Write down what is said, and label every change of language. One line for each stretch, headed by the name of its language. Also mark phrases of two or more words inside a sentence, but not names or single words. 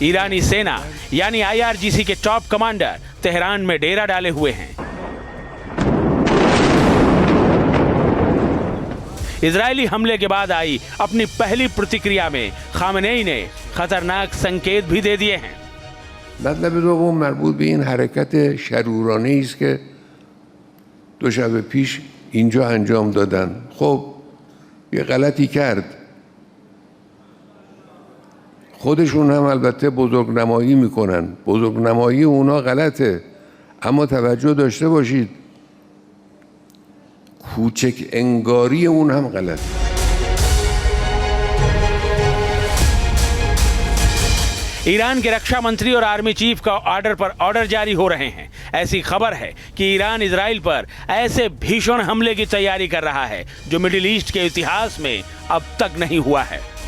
Hindi: ईरानी सेना यानी IRGC के टॉप कमांडर तेहरान में डेरा डाले हुए हैं। इजरायली हमले के बाद आई अपनी पहली प्रतिक्रिया में खामेनेई ने खतरनाक संकेत भी दे दिए हैं।
Persian: مطلب دوم مربوط به این حرکت شرورانه‌ای است که 2 شب پیش اینجا انجام دادن. خب یه غلطی کرد. خودشون هم البته بزرگنمایی میکنن. بزرگنمایی اونا غلطه. اما توجه داشته باشید کوچک انگاری اون هم غلط.
Hindi: ईरान के रक्षा मंत्री और आर्मी चीफ का ऑर्डर पर ऑर्डर जारी हो रहे हैं। ऐसी खबर है कि ईरान इजराइल पर ऐसे भीषण हमले की तैयारी कर रहा है जो मिडिल ईस्ट के इतिहास में अब तक नहीं हुआ है।